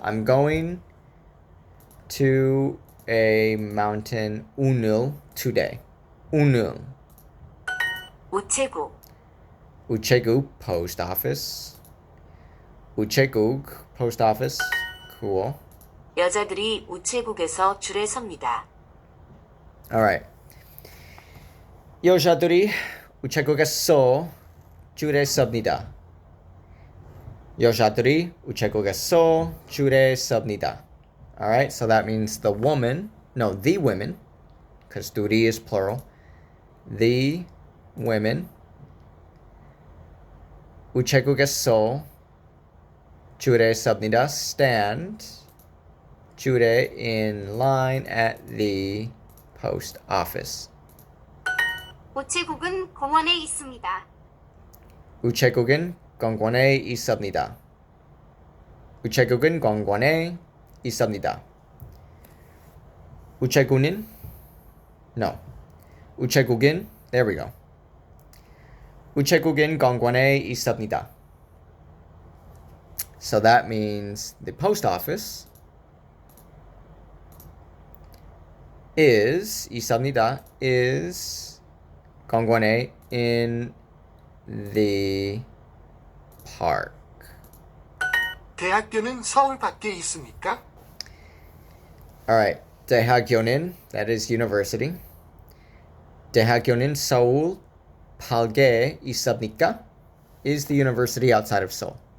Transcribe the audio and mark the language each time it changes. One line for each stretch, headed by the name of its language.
English: I'm going to a mountain
Korean: 오늘
English: today.
Korean: 오늘. 우체국, 우체국
English: post office. 우체국 post office. Cool.
Korean: 여자들이 우체국에서 줄에 섭니다.
English: All right.
Korean: 여자들이 우체국에서 줄에 섭니다. 여자들이 우체국에서 줄에 섭니다.
English: All right, so that means the women, no, the women, because
Korean: 둘이
English: is plural. The women
Korean: 우체국에서 줄에 섭니다.
English: Stand
Korean: 줄에
English: in line at the post office.
Korean: 우체국은 공원에 있습니다. 우체국은 공원에 있습니다. 우체국은 공원에 있습니다. 우체국은 no. 우체국은
English: there we go.
Korean: 우체국은 공원에 있습니다.
English: So that means the post office is
Korean: 있습니다.
English: is
Korean: 공원에
English: in the park.
Korean: 대학교는 서울 밖에 있습니까?
English: All right.
Korean: 대학교는
English: that is university.
Korean: 대학교는 서울 밖에 있습니까?
English: Is the university outside of Seoul?